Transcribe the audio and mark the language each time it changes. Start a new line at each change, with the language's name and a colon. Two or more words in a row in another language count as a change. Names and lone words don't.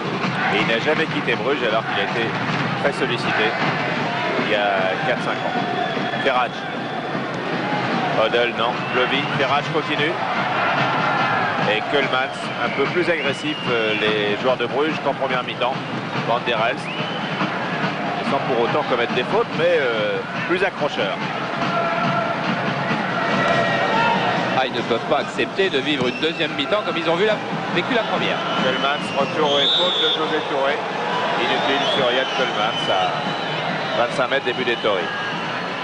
French: Et il n'a jamais quitté Bruges alors qu'il a été très sollicité il y a 4-5 ans. Ferrage. Odell, non. Plovy. Ferrage continue. Et Koelmans, un peu plus agressif, les joueurs de Bruges qu'en première mi-temps. Van der Elst. Sans pour autant commettre des fautes, mais plus accrocheur. Ah, ils ne peuvent pas accepter de vivre une deuxième mi-temps comme ils ont vécu la première. Koelmans, retour aux épaules de José Touré. Inutile sur Yann Koelmans à 25 mètres début des Tories.